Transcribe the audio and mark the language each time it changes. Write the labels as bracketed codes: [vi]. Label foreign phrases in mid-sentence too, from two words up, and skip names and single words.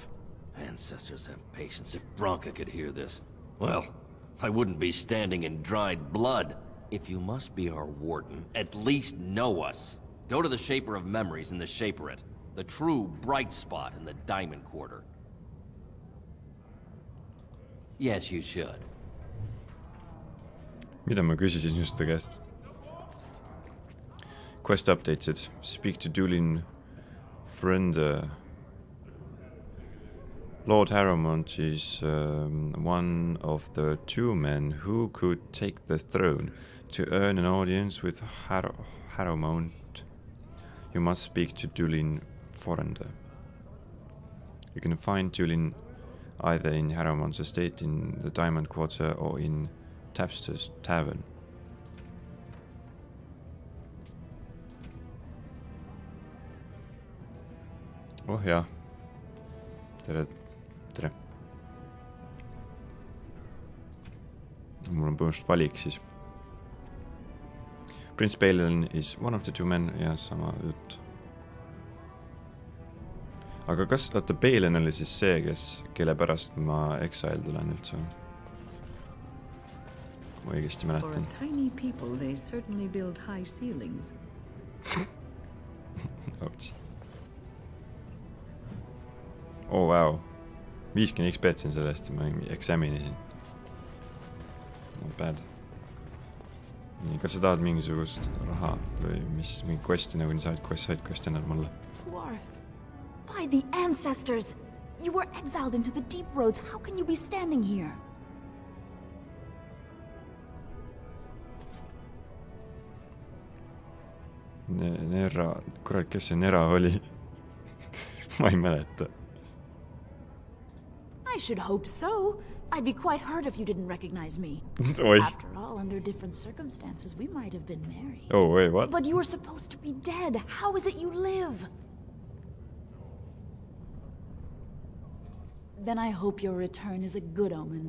[en] Ancestors have patience. If Branka could hear this, well, I wouldn't be standing in dried blood. If you must be our warden, at least know us. Go to the Shaper of Memories in the Shaperate. The true bright spot in the Diamond Quarter. Yes, you should. [et] Mida ma küsisin just ta käest? [en] Quest updated. Speak to Dulin Friend. Lord Harrowmont is one of the two men who could take the throne. To earn an audience with Harrowmont, you must speak to Dulin Friend. You can find Dulin either in Harrowmont's estate in the Diamond Quarter or in Tapster's Tavern. [et] Oh jaa. Tere. Tere. Mul on põhimõtteliselt valik siis. [en] Prince Balin is one of the two men. [et] Ja, sama jutt. Aga kas, oota, Balin oli siis see, kelle pärast ma Exile tulen üldse? Ma õigesti mäletan. [en] For a tiny people, they certainly build high ceilings. Ouch. Oh, wow. [et] 50 XP-t siin sellest, ma examinisin. [en] Not bad. [et] Nii, kas sa tahad mingisugust raha või mingi questi nagu nii saad questi ennad mulle? [en] By the ancestors! You were exiled into the deep roads. How can you be standing here? Nera... [et] Kurat, kes see Nera oli? Ma ei mäleta. [en] I should hope so. I'd be quite hurt if you didn't recognize me. After all, under different circumstances, we might have been married. Oh, wait, what? But you were supposed to be dead. How is it you live? Then I hope your return is a good omen.